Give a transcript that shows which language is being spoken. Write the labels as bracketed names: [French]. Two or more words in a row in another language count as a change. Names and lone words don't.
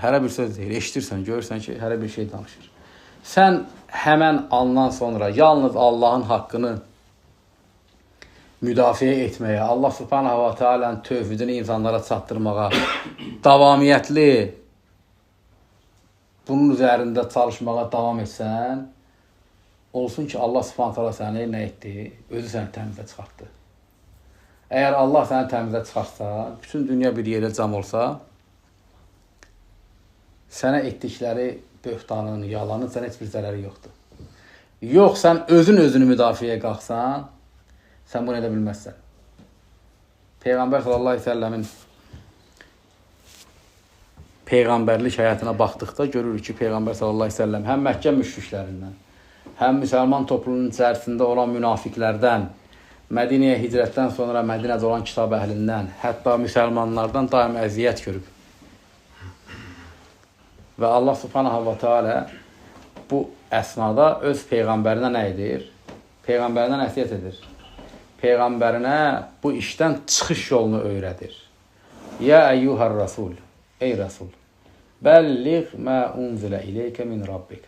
[Azerbaijani] Hərə bir söz deyir, eşitirsən, görürsən ki, hərə bir şey danışır. Sən həmən andan sonra yalnız Allahın haqqını müdafiə etməyə, Allah [Arabic] سبحانه وتعالى [Azerbaijani] tövhidini insanlara çatdırmağa, davamiyyətli bunun üzərində çalışmağa davam etsən, olsun ki, Allah [Arabic] سبحانه وتعالى [Azerbaijani] səni nə etdi? Özü səni təmizə çıxartdı. Əgər Allah səni təmizə çıxartsa, bütün dünya bir yerə cam olsa, sənə etdikləri böhtanın, yalanın sənə heç bir zərəri yoxdur. Yox, sən özünü müdafiəyə qalxsan, sən bunu edə bilməzsən. Peyğəmbər [Arabic] صلى الله عليه وسلم [Azerbaijani] peyğəmbərlik həyatına baxdıqda görürük ki, Peyğəmbər [Arabic] صلى الله عليه وسلم [Azerbaijani] həm Məkkə müşriklərindən, həm müsəlman toplumunun içərisində olan münafiqlərdən, Mədinəyə hicrətdən sonra Mədinədə olan kitab əhlindən, hətta müsəlmanlardan daim əziyyət görüb. Və Allah [Arabic] سبحانه وتعالى [Azerbaijani] bu əsnada öz Peyğəmbərinə nə edir? Peyğəmbərinə nəsiyyət edir. Peyğəmbərinə bu işdən çıxış yolunu öyrədir. [Arabic] يا أيها الرسول, [Azerbaijani] ey Rasul, [Arabic] بلغ ما أنزل إليك من ربك.